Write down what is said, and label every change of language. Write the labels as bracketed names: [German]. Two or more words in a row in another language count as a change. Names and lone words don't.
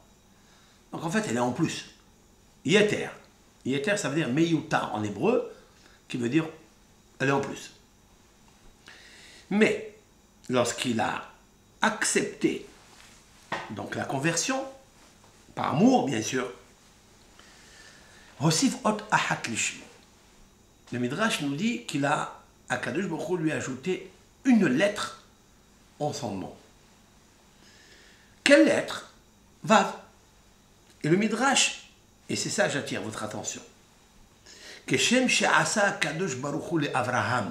[French] Donc en fait, elle est en plus. Yeter. Yeter, ça veut dire meyuta en hébreu, qui veut dire elle est en plus. Mais lorsqu'il a accepté donc la conversion, par amour bien sûr, [Hebrew] הוסיף אות אחת לשמו. [French] Le Midrash nous dit qu'il a, Akadosh Baruch Hu lui a ajouté une lettre en son nom. Quelle lettre? Vav. Et le Midrash, et c'est ça j'attire votre attention, [Hebrew] כשם שעשה הקדוש ברוך הוא לאברהם.